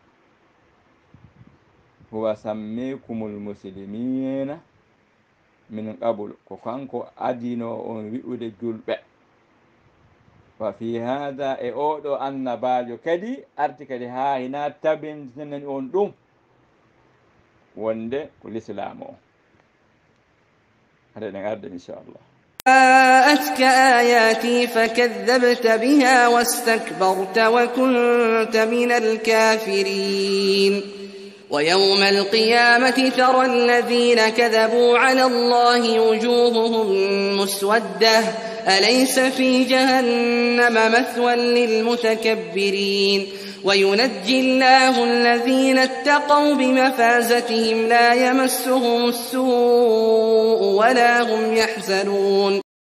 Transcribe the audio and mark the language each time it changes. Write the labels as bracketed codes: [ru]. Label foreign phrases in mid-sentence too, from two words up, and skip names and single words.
[ar] هو سماكم المسلمين من قبل [ff] ko kanko adino on wi'ude julɓe. [ar] وفي هذا [ff] e oɗo annabajo kadi arti kadi ha hina tabintinen on ɗum wonde ko l'islam o. [ar] هذا نقدر إن شاء الله. جاءتك آياتي فكذبت بها واستكبرت وكنت من الكافرين ويوم القيامة ترى الذين كذبوا على الله وجوههم مسودة أليس في جهنم مثوى للمتكبرين وينجي الله الذين اتقوا بمفازتهم لا يمسهم السوء ولا هم يحزنون